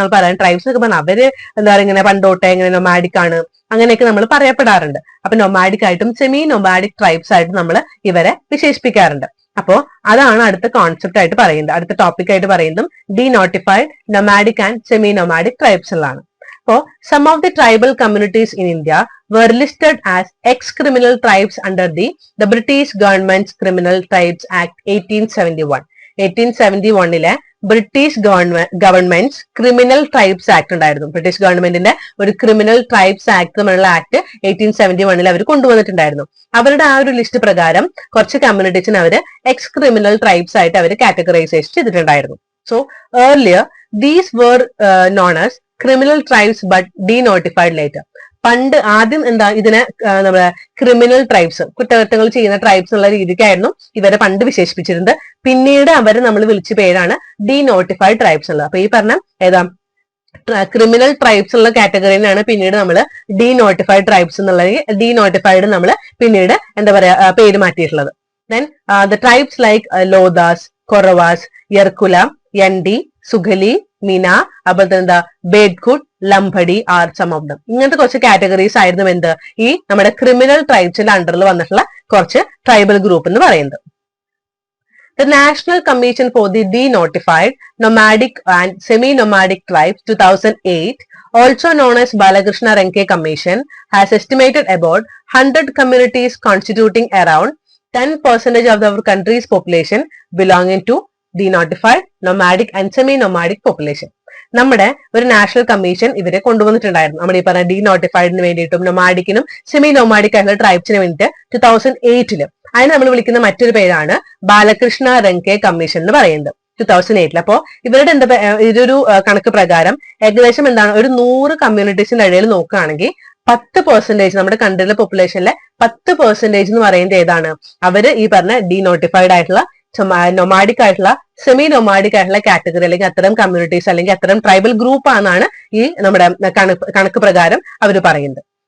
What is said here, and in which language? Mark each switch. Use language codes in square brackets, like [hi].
[ml] അപ്പൊ നമ്മൾ പറയാൻ ട്രൈബ്സ് ഒക്കെ പറഞ്ഞാൽ അവര് എന്താ പറയുക, ഇങ്ങനെ പണ്ടോട്ടെ ഇങ്ങനെ നൊമാഡിക് ആണ് അങ്ങനെയൊക്കെ നമ്മൾ പറയപ്പെടാറുണ്ട്. അപ്പൊ നൊമാഡിക് ആയിട്ടും സെമി നൊമാഡിക് ട്രൈബ്സ് ആയിട്ട് നമ്മൾ ഇവരെ വിശേഷിപ്പിക്കാറുണ്ട്. അപ്പോ അതാണ് അടുത്ത കോൺസെപ്റ്റ് ആയിട്ട് പറയുന്നത്, അടുത്ത ടോപ്പിക് ആയിട്ട് പറയുന്നതും ഡീനോട്ടിഫൈഡ്, നൊമാഡിക് ആൻഡ് സെമി നൊമാഡിക് ട്രൈബ്സുകളാണ്. [en] അപ്പോൾ some of the tribal communities in India were listed as ex-criminal tribes under the British government's Criminal Tribes Act 1871. [ml] 1871 British government criminal tribes act ഉണ്ടായിരുന്നു. ബ്രിട്ടീഷ് ഗവൺമെന്റിന്റെ ഒരു criminal tribes act എന്നുള്ള act 1871 അവർ കൊണ്ടുവന്നിട്ടുണ്ടായിരുന്നു. അവരുടെ ആ ഒരു list പ്രകാരം കുറച്ച് കമ്മ്യൂണിറ്റീസിന് അവര് എക്സ് ക്രിമിനൽ ട്രൈബ്സ് ആയിട്ട് അവർ കാറ്റഗറൈസേഷൻ ചെയ്തിട്ടുണ്ടായിരുന്നു. [en] So earlier these were known as criminal tribes but denotified later. [ml] പണ്ട് ആദ്യം എന്താ ഇതിനെ നമ്മുടെ ക്രിമിനൽ ട്രൈബ്സ്, കുറ്റകൃത്യങ്ങൾ ചെയ്യുന്ന ട്രൈബ്സ് എന്നുള്ള രീതിക്കായിരുന്നു ഇവരെ പണ്ട് വിശേഷിപ്പിച്ചിരുന്നത്. പിന്നീട് അവരെ നമ്മൾ വിളിച്ച പേരാണ് ഡീനോട്ടിഫൈഡ് ട്രൈബ്സ് ഉള്ളത്. അപ്പൊ ഈ പറഞ്ഞ ഏതാ ക്രിമിനൽ ട്രൈബ്സ് ഉള്ള കാറ്റഗറിയിലാണ് പിന്നീട് നമ്മൾ ഡീനോട്ടിഫൈഡ് ട്രൈബ്സ് എന്നുള്ള ഡീനോട്ടിഫൈഡ് നമ്മൾ പിന്നീട് എന്താ പറയാ പേര് മാറ്റിയിട്ടുള്ളത്. [en] Then the tribes like Lodhas, Koravas, Yerukula, Yanadi, Sugali, Meena, അതുപോലെ എന്താ Bedkut, Lambadi are some of them. [ml] ഇങ്ങനത്തെ കുറച്ച് കാറ്റഗറീസ് ആയിരുന്നു എന്ത് ഈ നമ്മുടെ ക്രിമിനൽ ട്രൈബ്സിന്റെ അണ്ടറിൽ വന്നിട്ടുള്ള കുറച്ച് ട്രൈബൽ ഗ്രൂപ്പ് എന്ന് പറയുന്നത്. [en] The National Commission for the Denotified, Nomadic and Semi-Nomadic Tribes 2008, also known as Balakrishna Renke Commission, has estimated about 100 communities constituting around 10% of our country's population belonging to denotified, nomadic and semi-nomadic population. [ml] നമ്മുടെ ഒരു national commission ഇവരെ കൊണ്ടുവന്നിട്ടുണ്ടായിരുന്നു. നമ്മുടെ ഈ പറഞ്ഞ ഡീനോട്ടിഫൈഡിന് വേണ്ടിയിട്ടും നൊമാഡിക്കിനും semi nomadic ആയിട്ടുള്ള ട്രൈബ്സിന് വേണ്ടിയിട്ട് 2008 അതിന് നമ്മൾ വിളിക്കുന്ന മറ്റൊരു പേരാണ് ബാലകൃഷ്ണ റെങ്കെ കമ്മീഷൻ എന്ന് പറയുന്നത് 2008. അപ്പോ ഇവരുടെ എന്താ ഇതൊരു കണക്ക് പ്രകാരം ഏകദേശം എന്താണ് ഒരു 100 കമ്മ്യൂണിറ്റീസിന്റെ ഇടയിൽ നോക്കുകയാണെങ്കിൽ 10% നമ്മുടെ കൺട്രിയിലെ പോപ്പുലേഷനിലെ 10% എന്ന് പറയുന്നത് ഏതാണ്, അവര് ഈ പറഞ്ഞ ഡീനോട്ടിഫൈഡ് ആയിട്ടുള്ള നൊമാഡിക് ആയിട്ടുള്ള സെമി നൊമാഡിക് ആയിട്ടുള്ള കാറ്റഗറി അല്ലെങ്കിൽ അത്തരം കമ്മ്യൂണിറ്റീസ് അല്ലെങ്കിൽ അത്തരം ട്രൈബൽ ഗ്രൂപ്പ് ആണെന്നാണ് ഈ നമ്മുടെ കണക്ക് പ്രകാരം അവർ പറയുന്നത്.